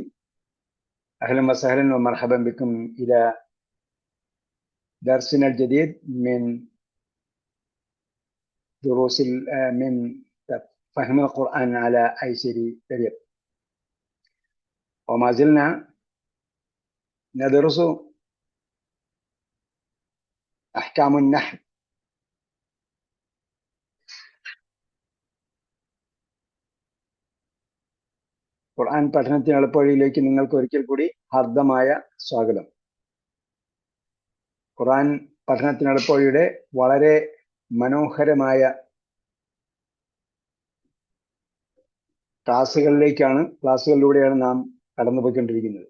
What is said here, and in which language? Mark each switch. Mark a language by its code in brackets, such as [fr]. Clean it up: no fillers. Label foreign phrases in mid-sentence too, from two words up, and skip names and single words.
[ar] أهلا وسهلا ومرحبا بكم إلى درسنا الجديد من دروس من فهم القرآن على أيسر طريق، وما زلنا ندرس أحكام النحو. [ml] ഖുർആൻ പഠനത്തിന് എളുപ്പവഴിയിലേക്ക് നിങ്ങൾക്ക് ഒരിക്കൽ കൂടി ഹാർദമായ സ്വാഗതം. ഖുർആൻ പഠനത്തിന് എളുപ്പവഴിയുടെ വളരെ മനോഹരമായ ക്ലാസ്സുകളിലൂടെയാണ് നാം കടന്നുപോയിക്കൊണ്ടിരിക്കുന്നത്.